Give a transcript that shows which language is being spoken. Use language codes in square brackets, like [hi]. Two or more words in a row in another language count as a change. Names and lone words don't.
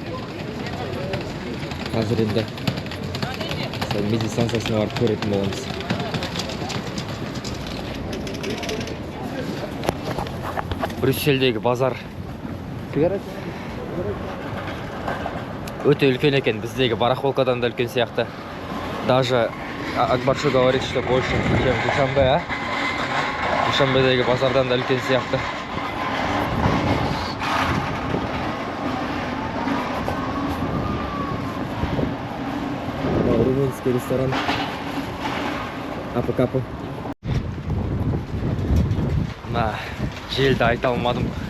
[kk] Қазір енді сәл медиа станциясына барып көретін боламыз. Брюссельдегі базар өте үлкен екен, біздегі барахолкадан да үлкен сияқты. [ru] Даже Акбар что говорит, что больше, чем Душанбе, а? [kk] Душанбедегі базардан да үлкен сияқты. [ru] Румынский ресторан. [kk] Апы-капы. Желді айта алмадым.